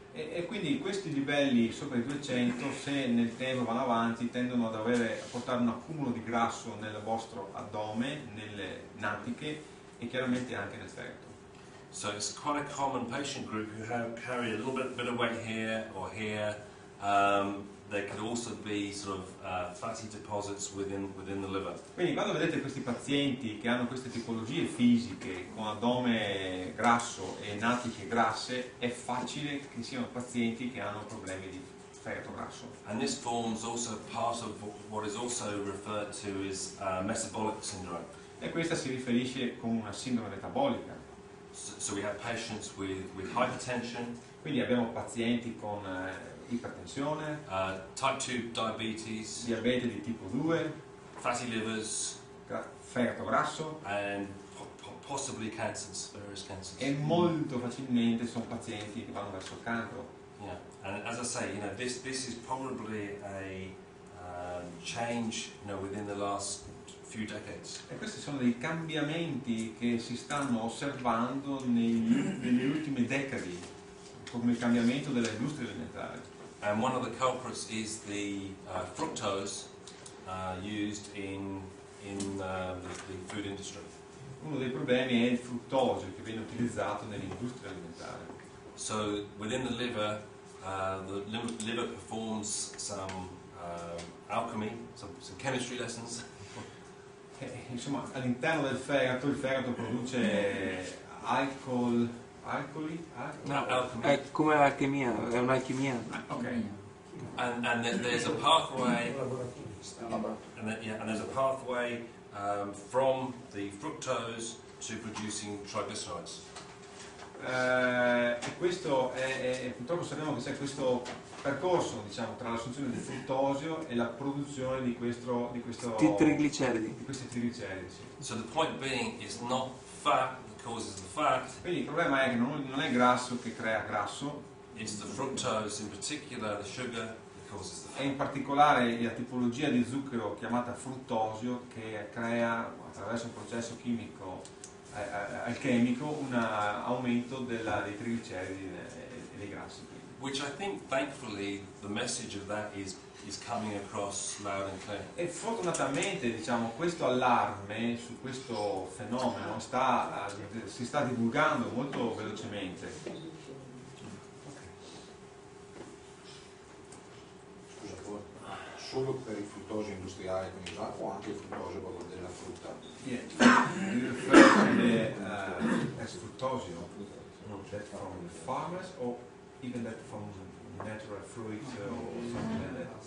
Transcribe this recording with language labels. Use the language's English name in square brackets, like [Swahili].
[Italian] E quindi questi livelli sopra i 200, se nel tempo vanno avanti, tendono a portare un accumulo di grasso nel vostro addome, nelle natiche e chiaramente anche nel fegato. [English] So it's quite a common patient group who carry a little bit of weight here or here. There could also be sort of fatty deposits within the liver. [Italian] Quindi quando vedete questi pazienti che hanno queste tipologie fisiche con addome grasso e natiche grasse, è facile che siano pazienti che hanno problemi di fegato grasso. [English] And this forms also part of what is also referred to as metabolic syndrome. [Italian] E questa si riferisce con una sindrome metabolica. [English] So we have patients with hypertension. [Italian] Quindi abbiamo pazienti con ipertensione, [English] type 2 diabetes, [Italian] diabete di tipo 2, [English] fatty livers, [Italian] fegato grasso [English] and possibly cancers, various cancers. [Italian] e molto facilmente sono pazienti che vanno verso il cancro. [English] Yeah, and as I say, you know, this is probably a change, within the last few decades. [Italian] E questi sono dei cambiamenti che si stanno osservando nelle ultime decadi, come il cambiamento dell'industria alimentare. [English] And one of the culprits is the fructose used in the food industry. [Italian] Uno dei problemi è il fruttosio che viene utilizzato nell'industria alimentare. [English] So within the liver performs some alchemy, some chemistry lessons. [Italian] Insomma, all'interno del fegato, il fegato produce alcoli? No, è come l'alchimia, è un'alchimia. Ok. [English] And there's a pathway, and there's a pathway from the fructose to producing triglycerides. [Italian] E questo purtroppo sappiamo che c'è questo percorso, diciamo, tra l'assunzione del fruttosio e la produzione di Trigliceridi. di questi trigliceridi. Sì. [English] So the point being, it's not fat that causes the fat. [Italian] Quindi il problema è che non è il grasso che crea grasso, [English] It's the fructose, in particular the sugar, that causes the [Italian] e [English] fat. [Italian] in particolare la tipologia di zucchero chiamata fruttosio che crea attraverso un processo chimico alchemico un aumento dei trigliceridi e dei grassi. [English] Which I think, thankfully, the message of that is coming across loud and clear. [Italian] E fortunatamente, diciamo, questo allarme su questo fenomeno si sta divulgando molto velocemente. Scusa, solo per il fruttosio industriale quindi usato o anche il fruttosio proprio della frutta? [English] Yeah. You refer to the as fruttosio, that from the farmers or even that from natural fruit or something like that?